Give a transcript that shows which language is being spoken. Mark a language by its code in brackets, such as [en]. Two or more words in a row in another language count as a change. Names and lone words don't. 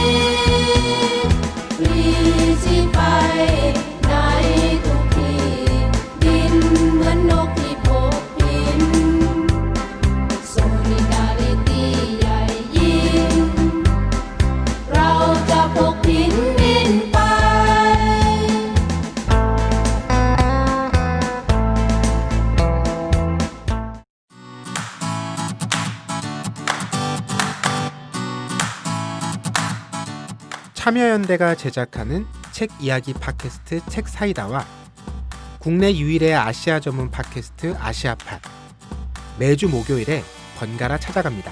[th] ที่ไปในทุกที่บินเหมือนนกที่พบบิน Solidarity ใหญ่ยิ่งเราจะพกบินไป [ko] 참여연대가 제작하는 책 이야기 팟캐스트 책사이다와 국내 유일의 아시아 전문 팟캐스트 아시아팟 매주 목요일에 번갈아 찾아갑니다.